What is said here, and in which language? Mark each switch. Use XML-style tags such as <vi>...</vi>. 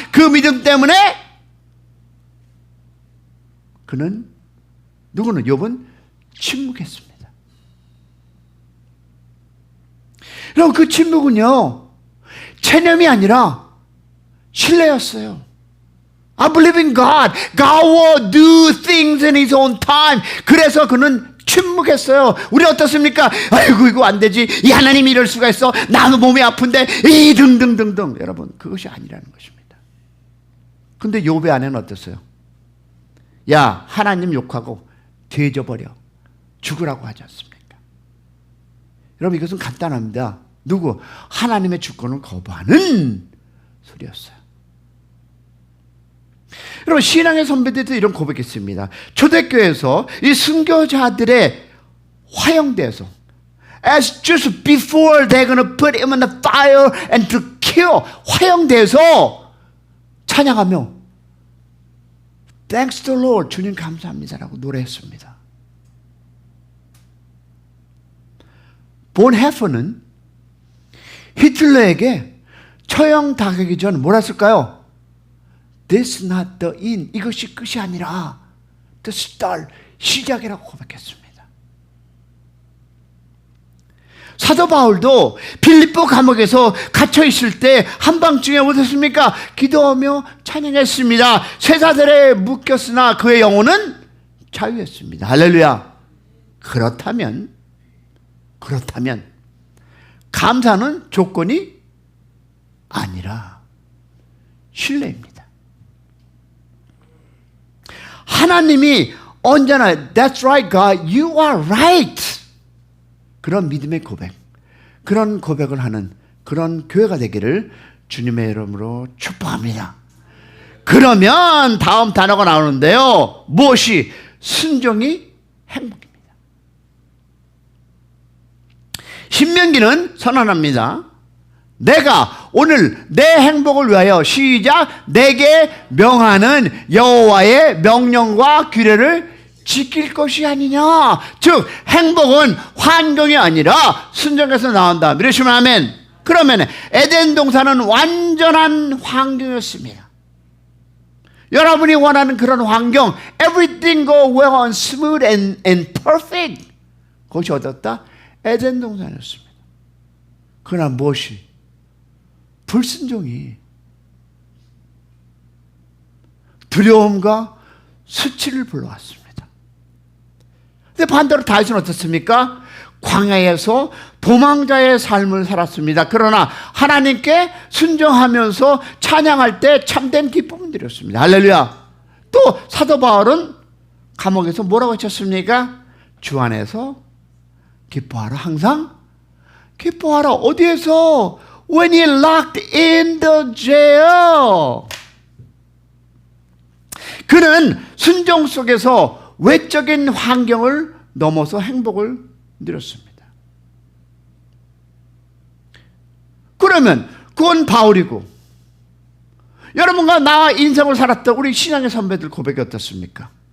<ko>그 믿음 때문에 그는, 누구는? 욥은 침묵했습니다. 그럼 그 침묵은요, 체념이 아니라 신뢰였어요.</ko> <en>I believe in God. God will do things in His own time.</en> <ko>그래서 그는 침묵했어요. 우리 어떻습니까? 아이고 이거 안 되지. 이 하나님이 이럴 수가 있어. 나도 몸이 아픈데 이 등등등등. 여러분, 그것이 아니라는 것입니다. 근데 욥의 아내는 어땠어요? 야, 하나님 욕하고 돼져버려. 죽으라고 하지 않습니까? 여러분, 이것은 간단합니다. 누구? 하나님의 주권을 거부하는 소리였어요. 여러분, 신앙의 선배들도 이런 고백했습니다. 초대교회에서 이 순교자들의 화형대에서</ko> <en>as just before they're going to put him in the fire and to kill,</en> <ko>화형대에서 찬양하며</ko> <en>Thanks to the Lord,</en> <ko>주님 감사합니다라고 노래했습니다. 본 헤퍼는 히틀러에게 처형 당하기 전 뭐라 했을까요?</ko> <en>This is not the end.</en> <ko>이것이 끝이 아니라</ko> <en>the start,</en> <ko>시작이라고 고백했습니다. 사도 바울도 빌립보 감옥에서 갇혀 있을 때 한밤중에 어땠습니까? 기도하며 찬양했습니다. 쇠사슬에 묶였으나 그의 영혼은 자유했습니다. 할렐루야. 그렇다면 감사는 조건이 아니라 신뢰입니다. 하나님이 언제나</ko> <en>That's right, God. You are right.</en> <ko>그런 믿음의 고백, 그런 고백을 하는 그런 교회가 되기를 주님의 이름으로 축복합니다. 그러면 다음 단어가 나오는데요. 무엇이? 순종이 행복입니다. 신명기는 선언합니다. 내가 오늘 내 행복을 위하여 시작 내게 명하는 여호와의 명령과 규례를 지킬 것이 아니냐. 즉 행복은 환경이 아니라 순종에서 나온다. 믿으시면 아멘. 그러면 에덴 동산은 완전한 환경이었습니다. 여러분이 원하는 그런 환경,</ko> <en>everything go well and smooth and perfect,</en> <ko>그것이 어떻다? 에덴 동산이었습니다. 그러나 무엇이? 불순종이 두려움과 수치를 불러왔습니다. 근데 반대로 다윗은 어떻습니까? 광야에서 도망자의 삶을 살았습니다. 그러나 하나님께 순종하면서 찬양할 때 참된 기쁨을 드렸습니다. 할렐루야. 또 사도 바울은 감옥에서 뭐라고 하셨습니까? 주 안에서 기뻐하라. 항상 기뻐하라. 어디에서?</ko> <en>When he locked in the jail.</en> <ko>그는 순종 속에서 외적인 환경을 넘어서 행복을 누렸습니다. 그러면 그건 바울이고, 여러분과 나와 인생을 살았던 우리 신앙의 선배들 고백이 어떻습니까?</ko>